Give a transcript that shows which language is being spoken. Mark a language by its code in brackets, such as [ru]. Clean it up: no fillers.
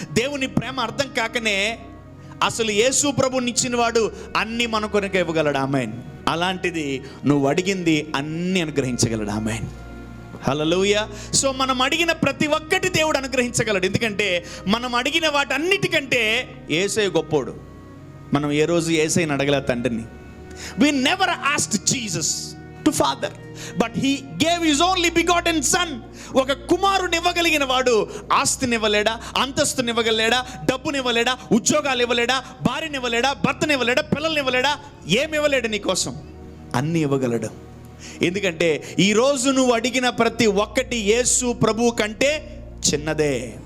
[te] దేవుని ప్రేమ అర్థం కాకనే అసలు యేసు ప్రభుని ఇచ్చిన వాడు అన్నీ మన కొరకు ఇవ్వగలడు. ఆమేన్. అలాంటిది నువ్వు అడిగింది అన్నీ అనుగ్రహించగలడు. ఆమేన్. హల్లెలూయా. సో మనం అడిగిన ప్రతి ఒక్కటి దేవుడు అనుగ్రహించగలడు. ఎందుకంటే మనం అడిగిన వాటన్నిటికంటే యేసయ్య గొప్పోడు. మనం ఏ రోజు యేసయ్యని అడగలే తండ్రిని. [en] We never asked Jesus to Father, but he gave his only begotten son. [te] ఒక కుమారుని ఇవ్వగలిగిన వాడు ఆస్తిని ఇవ్వలేడా, అంతస్తుని ఇవ్వగలేడా, డబ్బుని ఇవ్వలేడా, ఉద్యోగాలు ఇవ్వలేడా, భార్యని ఇవ్వలేడా, భర్తని ఇవ్వలేడా, పిల్లల్ని ఇవ్వలేడా? ఏమి ఇవ్వలేడు నీ కోసం? అన్నీ ఇవ్వగలడు. ఎందుకంటే ఈరోజు నువ్వు అడిగిన ప్రతి ఒక్కటి యేసు ప్రభు కంటే చిన్నదే.